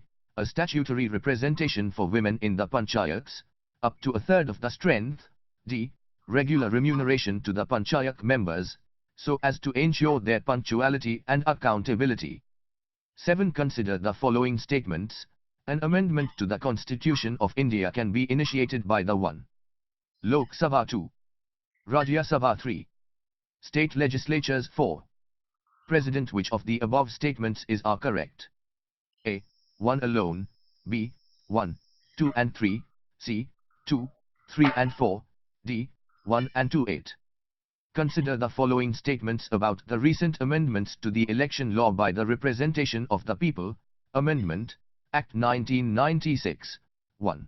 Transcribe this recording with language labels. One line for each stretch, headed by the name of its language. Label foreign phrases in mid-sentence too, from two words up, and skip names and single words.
English: A statutory representation for women in the panchayats, up to a third of the strength. D. Regular remuneration to the panchayat members, so as to ensure their punctuality and accountability. 7. Consider the following statements. An amendment to the Constitution of India can be initiated by the 1. Lok Sabha 2. Rajya Sabha 3. State legislatures 4. President. Which of the above statements are correct? A. 1 alone, b. 1, 2 and 3, c. 2, 3 and 4, d. 1 and 2 8. Consider the following statements about the recent amendments to the election law by the Representation of the People, Amendment, Act 1996, 1.